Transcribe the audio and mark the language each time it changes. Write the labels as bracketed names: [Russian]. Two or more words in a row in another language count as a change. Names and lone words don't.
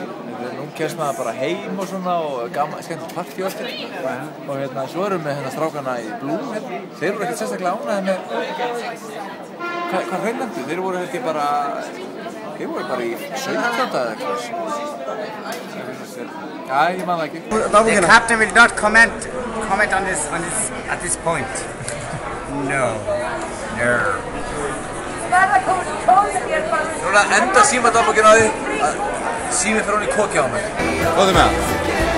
[Icelandic] Nú kemst maður bara heim og svona og skemmt partí og eftir. Og svo erum við strákana í Blue hérna. Þeir voru ekkert sérstaklega ánægðir með hvað hreinlendu. Þeir voru bara í 17. eða eitthvað. Já, ég man það ekki. [English] The captain will not comment on this at this point. No. [Icelandic] Núna enda símadagbókin á því að síminn fer hún í kokið á mig. Góðum með það.